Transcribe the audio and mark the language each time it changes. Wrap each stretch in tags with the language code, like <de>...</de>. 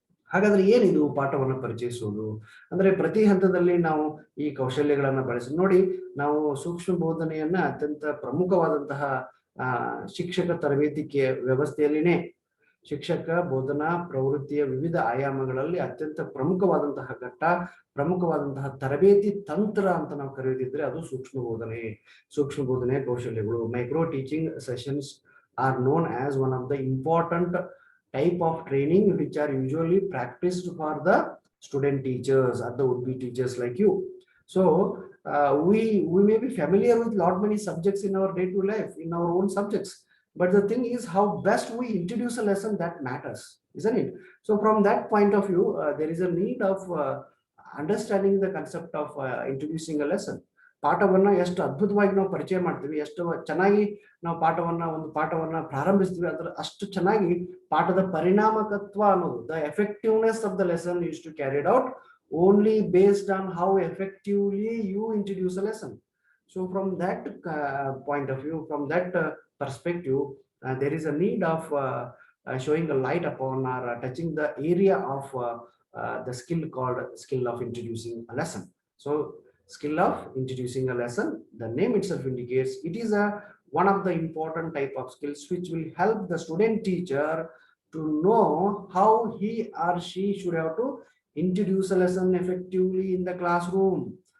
<kn>ಹಾಗಾದ್ರೆ ಏನಿದು ಪಾಠವನ್ನ ಪರಿಚಯಿಸುವುದು ಅಂದ್ರೆ? ಪ್ರತಿ ಹಂತದಲ್ಲಿ ನಾವು ಈ ಕೌಶಲ್ಯಗಳನ್ನ ಬಳಸಿ ನೋಡಿ, ನಾವು ಸೂಕ್ಷ್ಮ ಬೋಧನೆಯನ್ನ ಅತ್ಯಂತ ಪ್ರಮುಖವಾದಂತಹ ಶಿಕ್ಷಕ ತರಬೇತಿ ವ್ಯವಸ್ಥೆಯಲ್ಲಿನೇ ಶಿಕ್ಷಕ ಬೋಧನಾ ಪ್ರವೃತ್ತಿಯ ವಿವಿಧ ಆಯಾಮಗಳಲ್ಲಿ ಅತ್ಯಂತ ಪ್ರಮುಖವಾದಂತಹ ಘಟ್ಟ, ಪ್ರಮುಖವಾದಂತಹ ತರಬೇತಿ ತಂತ್ರ ಅಂತ ನಾವು ಕರೆಯುತ್ತಿದ್ರೆ ಅದು ಸೂಕ್ಷ್ಮ ಬೋಧನೆ. ಸೂಕ್ಷ್ಮ ಬೋಧನೆಯ ಕೌಶಲ್ಯಗಳು,</kn> <en>Micro teaching sessions are known as one of the important type of training which are usually practiced for the student teachers or the would-be teachers like you. So we may be familiar with lot many subjects in our day-to-day life, in our own subjects, but the thing is how best we introduce a lesson that matters, isn't it? So from that point of view, there is a need of understanding the concept of introducing a lesson.</en> <kn>ಪಾಠವನ್ನ ಎಷ್ಟು ಅದ್ಭುತವಾಗಿ ನಾವು ಪರಿಚಯ ಮಾಡ್ತೀವಿ, ಎಷ್ಟು ಚೆನ್ನಾಗಿ ನಾವು ಒಂದು ಪಾಠವನ್ನ ಪ್ರಾರಂಭಿಸ್ತೀವಿ, ಅದ್ರ ಅಷ್ಟು ಚೆನ್ನಾಗಿ ಪಾಠದ ಪರಿಣಾಮಕತ್ವ ಅನ್ನೋದು,</kn> <en>The effectiveness of the lesson is to carried out only based on how effectively you introduce a lesson. So from that point of view, from that perspective, there is a need of showing a light upon or touching the area of the skill called skill of introducing a lesson. So skill of introducing a lesson, the name itself indicates it is one of the important type of skills which will help the student teacher to know how he or she should have to introduce a lesson effectively in the classroom.</en>